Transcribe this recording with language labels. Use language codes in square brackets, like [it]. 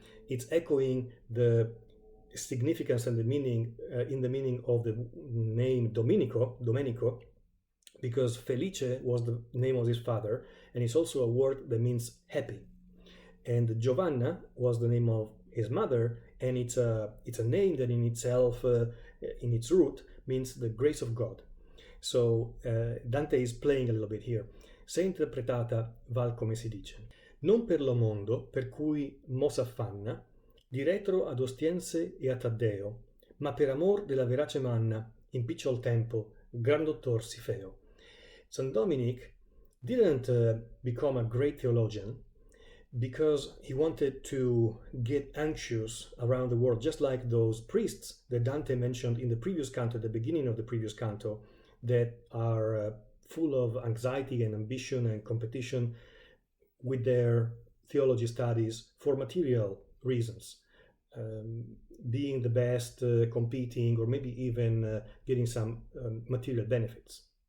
[en] It's echoing the significance and the meaning in the meaning of the name Domenico, because Felice was the name of his father, and it's also a word that means happy. And Giovanna was the name of his mother, and it's a name that in itself, in its root, means the grace of God. So Dante is playing a little bit here. [it] Se interpretata val come si dice. Non per lo mondo, per cui mo s'affanna, di retro ad Ostiense e a Taddeo, ma per amor della verace manna, in picciol tempo, gran dottor si feo. [en] Saint Dominic didn't become a great theologian because he wanted to get anxious around the world, just like those priests that Dante mentioned in the previous canto, at the beginning of the previous canto, that are full of anxiety and ambition and competition with their theology studies for material reasons, being the best, competing, or maybe even getting some material benefits.